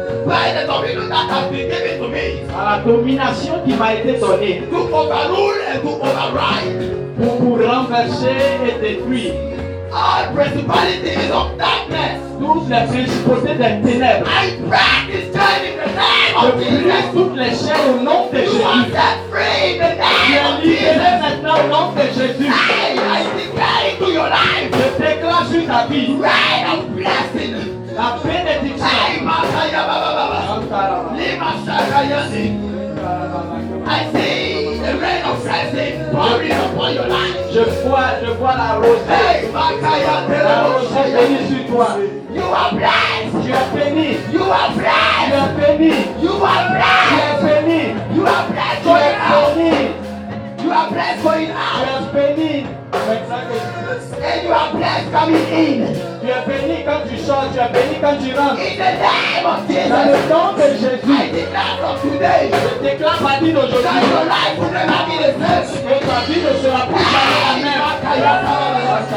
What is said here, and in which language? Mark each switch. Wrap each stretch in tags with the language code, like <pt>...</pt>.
<en>by the dominion that has been given to me,</en> <fr>par la domination qui m'a été donnée,</fr> <en>to overrule and to override</en> <fr>pour renverser et détruire</fr> <en>all principalities of darkness,</en> <fr>toutes les principautés des ténèbres,</fr> <en>I break this chain in the name</en> <fr>je</fr> <en>of</en> <fr>brise</fr> <en>Jesus.</en> <fr>toutes les chaînes au nom de</fr> <en>You are</en> <fr>Jésus.</fr> <en>set free in the</en> <fr>Tu</fr> <en>name</en> <fr>es</fr> <en>of</en> <fr>libéré</fr> <en>Jesus.</en> <fr>maintenant au nom de Jésus.</fr> <en>I declare into your life</en> <fr>Je déclare sur ta vie</fr> <en>rain of blessing.</en> <fr>la bénédiction. Hey, Masaya Baba Baba. Lima Sarayani.</fr> <en>I see the rain of blessing. pouring upon your life.</en> <fr>Je vois la rosée. Hey, Makaya, La rosée bénie sur toi.</fr> <en>you are blessed.</en> <fr>Tu es béni.</fr> <en>You are</en> <fr>Tu</fr> <en>blessed.</en> <fr>es béni.</fr> <en>You are</en> <fr>Tu</fr> <en>blessed.</en> <fr>es béni.</fr> <en>You are blessed</en> <fr>Tu</fr> <en>going</en> <fr>es</fr> <en>out.</en> <fr>béni.</fr> <en>You are blessed going</en> <fr>Tu</fr> <en>out.</en> <fr>es béni. Maintenant que</fr> <en>And you are blessed coming in.</en> <fr>tu es béni quand tu sors, tu es béni quand tu rentres.</fr> <en>In the name of</en> <fr>Dans</fr> <en>Jesus.</en> <fr>le nom de</fr> <en>I</en> <fr>Jésus,</fr> <en>declare from today</en> <fr>je déclare partie</fr> <en>that your</en> <fr>d'aujourd'hui</fr> <en>life will never be the same.</en> <fr>que ta vie ne sera plus jamais la même.</fr>